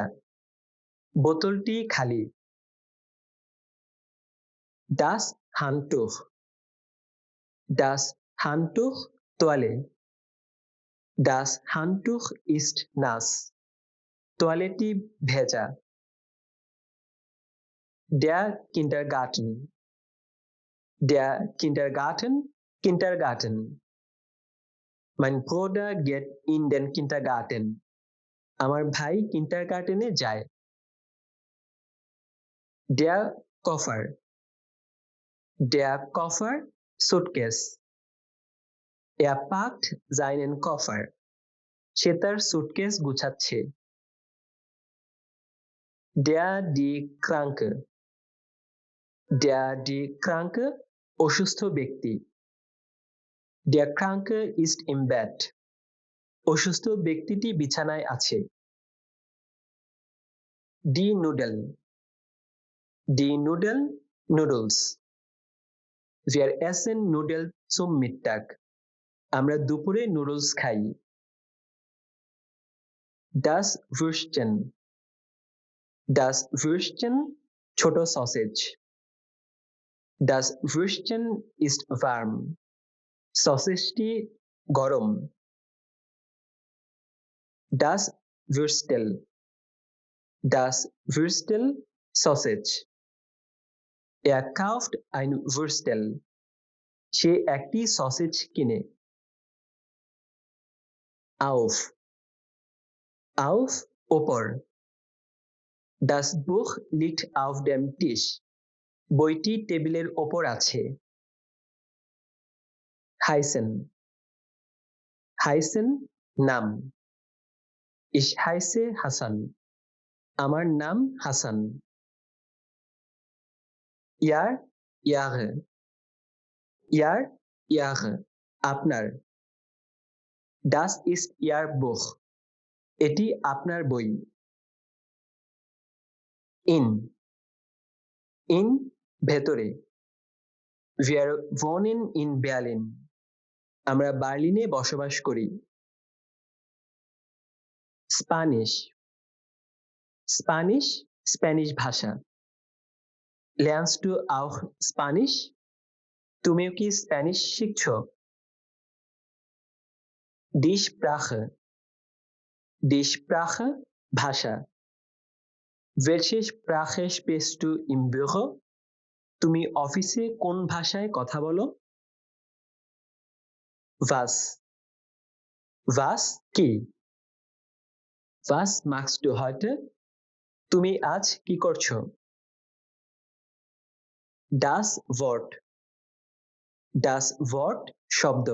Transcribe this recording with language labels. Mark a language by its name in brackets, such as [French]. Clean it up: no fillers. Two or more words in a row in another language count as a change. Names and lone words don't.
[Bangla] বোতলটি খালি। [German] Das Handtuch [Bangla] তোয়ালে। [German] Das Handtuch ist nass. [Bangla] তোয়ালেটি ভেজা। [German] Der Kindergarten. Der Kindergarten. Kindergarten. Mein Bruder geht in den Kindergarten. [Bangla] আমার ভাই কিন্ডারগার্টেনে যায়। [German] Der Koffer. Der Koffer, Suitcase. Er packt seinen Koffer. [Bangla] সে তার সুটকেস গুছাচ্ছে। [German] Der die Kranke. Der die Kranke, [Bangla] অসুস্থ ব্যক্তি। [German] Der Kranke ist im Bett. [Bangla] অসুস্থ ব্যক্তিটি বিছানায় আছে। [German] Die Nudel. Die Nudel, Noodles. Wir essen Nudeln zum Mittag. [Bangla] আমরা দুপুরে নুডলস খাই। [German] Das Würstchen. Das Würstchen, [Bangla] ছোট সসেজ। [German] Das Würstchen ist warm. [Bangla] সসেজটি গরম। [German] Das Würstel. Das Würstel, Sausage. Er kauft ein Würstel. [Bangla] সে একটি সসেজ কিনে। Auf. [German] Auf, ওপর। Das Buch liegt auf dem Tisch. [Bangla] বইটি টেবিলের ওপর আছে। Heißen. [German] Heißen, নাম। Ich heiße Hassan. [Bangla] আমার নাম হাসান। [German] Ihr, Ihre. Ihr, Ihre, আপনার। Das ist Ihr Buch. [Bangla] এটি আপনার বই। In. [German] In, ভেতরে। Wir wohnen in Berlin. [Bangla] আমরা বার্লিনে বসবাস করি। Spanish. [English] Spanish, [Bangla] স্প্যানিশ ভাষা। [German] Lernst du auch Spanish? [Bangla] তুমিও কি স্প্যানিশ শিখছো? [German] Die Sprache. Die Sprache, ভাষা। Welche Sprache sprichst du im Büro? [Bangla] তুমি অফিসে কোন ভাষায় কথা বলো? [German] Was. Was, কি? Was machst du heute? [Bangla] তুমি আজ কি করছো? [German] Das Wort. Das Wort, শব্দ।